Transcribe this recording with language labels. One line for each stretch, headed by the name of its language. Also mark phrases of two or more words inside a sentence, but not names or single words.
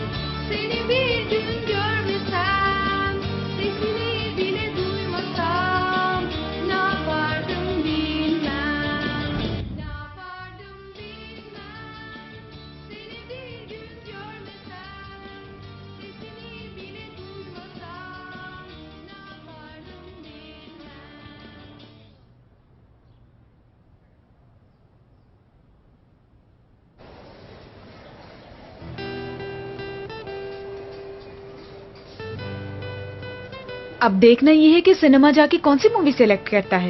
Turkish: Seni bir gün görmesem, sesini bile duymasam, ne yapardım bilmem, ne yapardım bilmem. Seni bir gün görmesem, sesini bile duymasam, ne yapardım bilmem.
Urdu: अब देखना ये है कि सिनेमा जाके कौन सी
English: movie select
Urdu: करता है।